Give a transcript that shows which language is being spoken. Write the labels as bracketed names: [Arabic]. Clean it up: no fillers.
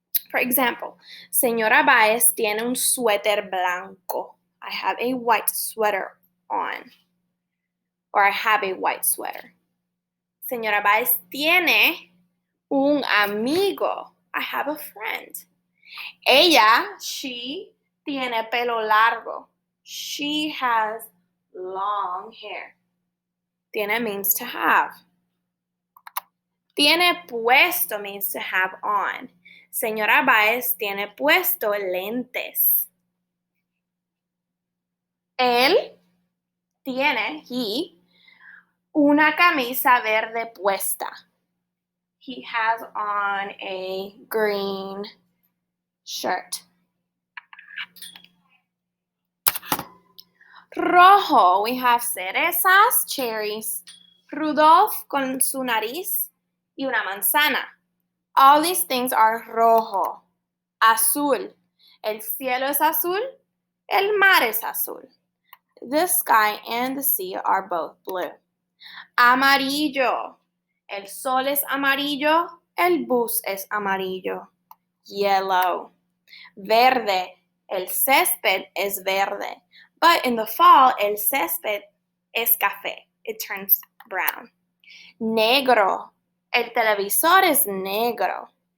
[English] For example, [Spanish] Señora Baez tiene un suéter blanco. [English] I have a white sweater on. Or I have a white sweater. [Spanish] Señora Baez tiene un amigo. [English] I have a friend. [Spanish] Ella, [English] she, [Spanish] tiene pelo largo. [English] She has long hair. Tiene means to have. Tiene puesto means to have on. [Spanish] Señora Baez tiene puesto lentes. Él tiene, he, una camisa verde puesta. [English] He has on a green shirt. [Spanish] Rojo, [English] we have [Spanish] cerezas, cherries, Rudolph con su nariz y una manzana. [English] All these things are rojo. [Spanish] Azul, el cielo es azul, el mar es azul. [English] The sky and the sea are both blue. [Spanish] Amarillo, el sol es amarillo, el bus es amarillo. [English] Yellow. [Spanish] Verde, el césped es verde. [English] But in the fall, [Spanish] el césped es café. [English] It turns brown. [Spanish] Negro, el televisor es negro.